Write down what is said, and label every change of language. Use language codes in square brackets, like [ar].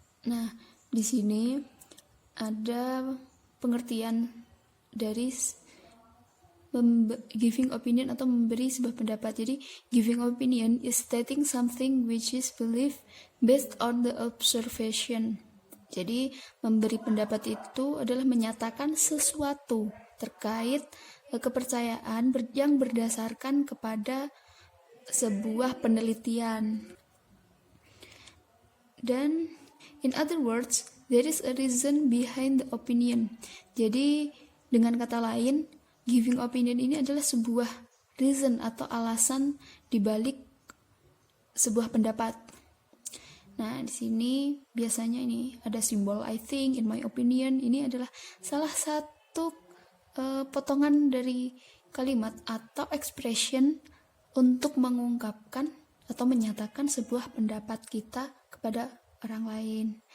[id] Nah, di sini ada pengertian dari giving opinion atau memberi sebuah pendapat. Jadi, [en] giving opinion is stating something which is believed based on the observation. [id] Jadi, memberi pendapat itu adalah menyatakan sesuatu terkait kepercayaan yang berdasarkan kepada sebuah penelitian. Dan [en] in other words, there is a reason behind the opinion. [id] Jadi, dengan kata lain, giving opinion ini adalah sebuah reason atau alasan dibalik sebuah pendapat. Nah, di sini biasanya ini ada simbol [en] I think, in my opinion. [id] Ini adalah salah satu potongan dari kalimat atau expression untuk mengungkapkan atau menyatakan sebuah pendapat kita kepada orang lain.